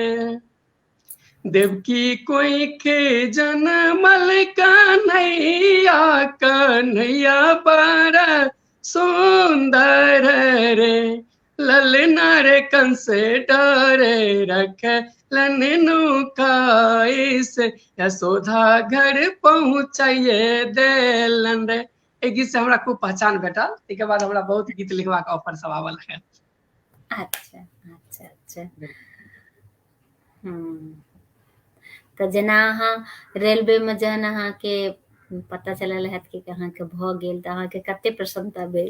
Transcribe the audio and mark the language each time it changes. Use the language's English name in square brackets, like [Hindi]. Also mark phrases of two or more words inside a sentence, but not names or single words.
[Maithili] देवकी कोइखे जनमल कन्हैया, कन्हैया बड़ा सुंदर रे, ललना रे कंस डरे रखलन नुका, इसे यशोदा घर पहुँचाइए देलन रे। एहि गीत से हमरा खूब पहचान भेटल। ताहिके बाद हमरा बहुत गीत लिखबाक ऑफर सब आबऽ लागल। अच्छा अच्छा अच्छा हम्म तऽ जेना अहाँ रेलवे में जहन अहाँके पता चलल हैत कि अहाँके भऽ गेल तऽ अहाँके कते प्रसन्नता भेल?